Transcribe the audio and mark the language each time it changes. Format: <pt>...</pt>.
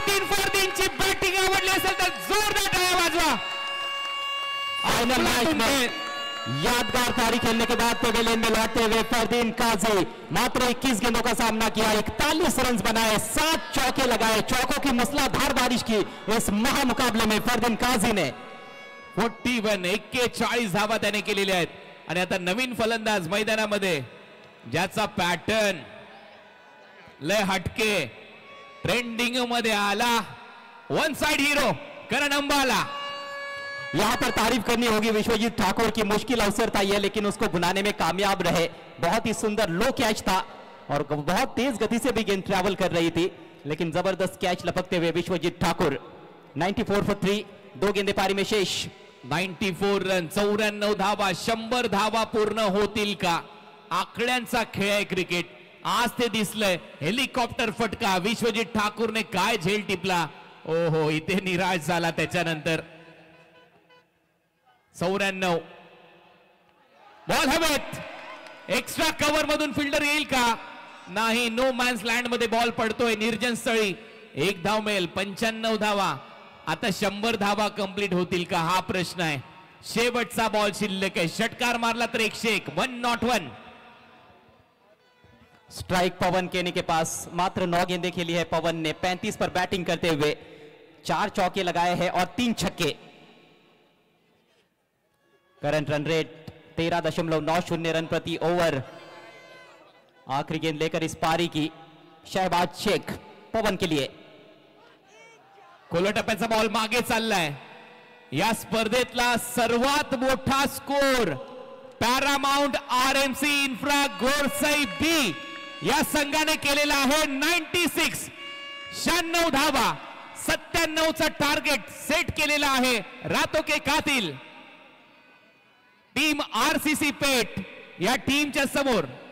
<mr>फरदीनची batting आवडली असेल तर जोरदार टाळ्या वाजवा.</mr> <hi>फाइनल मैच में यादगार पारी खेलने के बाद पेवेलियन में लौटते हुए फरदीन काजी मात्र 21 गेंदों का सामना किया, 41 रन बनाए, 7 चौके लगाए. चौकों की मूसलाधार बारिश की इस महामुकाबले में फरदीन काजी ने</hi> <mr>41 धावा त्याने केलेल्या आहेत. आणि आता नवीन फलंदाज मैदानामध्ये ज्याचा पॅटर्न लय हटके ट्रेंडिंग मध्ये आला.</mr> <en>One side hero Karan Ambala.</en> <hi>यहां पर तारीफ करनी होगी विश्वजीत ठाकुर की. मुश्किल अवसर था यह, लेकिन उसको बुनाने में कामयाब रहे. बहुत ही सुंदर लो कैच था और बहुत तेज गति से भी गेंद ट्रैवल कर रही थी, लेकिन जबरदस्त कैच लपकते हुए विश्वजीत ठाकुर. 94 for 3, 2 गेंदे पारी में शेष.</hi> <mr>94 रन, 94 धावा, 100 धावा पूर्ण होतील का? आकड्यांचा खेळ आहे क्रिकेट. आज ते दिसलंय. हेलिकॉप्टर फटका विश्वजीत ठाकूरने काय झेल टिपला. ओहो, इथे निराश झाला त्याच्यानंतर. 94 बॉल हवेत. एक्स्ट्रा कव्हर मधून फिल्डर येईल का? नाही. नो मॅन्स लँड मध्ये बॉल पडतोय निर्जन स्थळी. 1 धाव मिळेल. 95 धावा. आता 100 धावा कंप्लीट होतील का हा प्रश्न आहे. शेवटचा बॉल शिल्लक आहे. षटकार मारला तर 101. 1 not 1.</mr> <hi>स्ट्राइक पवन केनी के पास. मात्र 9 गेंदें खेली है पवन ने. 35 पर बैटिंग करते हुए 4 चौके लगाए हैं और 3 छक्के. करंट रन रेट 13.90 रन प्रति ओवर. आखिरी गेंद लेकर इस पारी की शहबाज शेख पवन के लिए.</hi> <mr>खोल टप्प्याचा बॉल मागे चाललाय. या स्पर्धेतला सर्वात मोठा स्कोर पॅरामाउंट RMC इन्फ्रा गोरसई बी या संघाने केलेला आहे. 96 96 धावा. 97चा टार्गेट सेट केलेला आहे.</mr> <hi>रातो के कातिल</hi> <mr>टीम RCC पेट या टीमच्या समोर.</mr>